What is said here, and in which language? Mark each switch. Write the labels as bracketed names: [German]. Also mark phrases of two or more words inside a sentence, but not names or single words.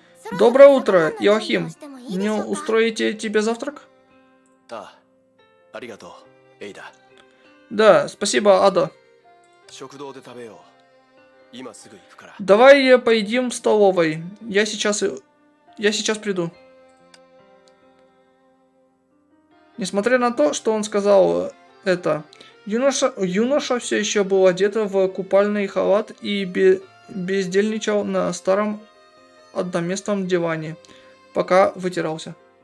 [Russian] Доброе утро, Иоахим. Не устроите тебе завтрак? [Japanese] ああ、ありがとう、エイダ。 [Russian] Да, спасибо, Ада. [Japanese] 食堂で食べよう。今すぐ行くから。 [Russian] Давай поедим в столовой. Я сейчас приду. Несмотря на то, что он сказал это, юноша все еще был одет в купальный халат и бездельничал на старом одноместном диване, пока вытирался.